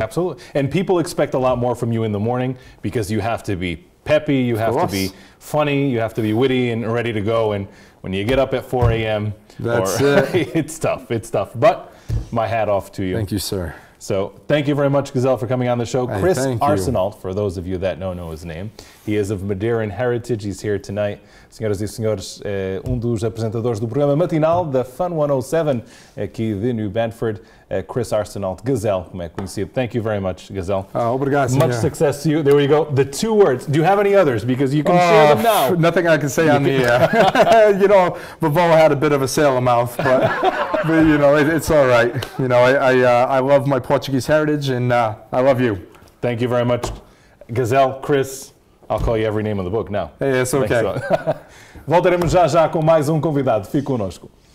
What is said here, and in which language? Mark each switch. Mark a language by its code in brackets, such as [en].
[en] Absolutely, and people expect a lot more from you in the morning because you have to be peppy, you have to be funny, you have to be witty and ready to go. And when you get up at 4 a.m., it's tough. It's tough. But my hat off to you. Thank you, sir. So thank you very much, Gazelle, for coming on the show. Hey, Chris Arsenault, for those of you that don't know his name. He is of Madeiran heritage. He's here tonight. [pt] Senhoras e senhores, dos apresentadores do programa matinal da Fun 107 aqui de New Bedford, Chris Arsenault, Gazelle, como é conhecido. [en] Thank you very much, Gazelle. [pt] Obrigado, [en] much success to you. There we go. The 2 words. Do you have any others? Because you can share them now. Nothing I can say on the air. You know, Belle had a bit of a sailor mouth, but you know, it's all right. You know, I love my Portuguese heritage, and I love you. Thank you very much, Gazelle, Chris. I'll call you every name of the book now. Hey, it's okay. [pt] Voltaremos já com mais convidado. Fique connosco.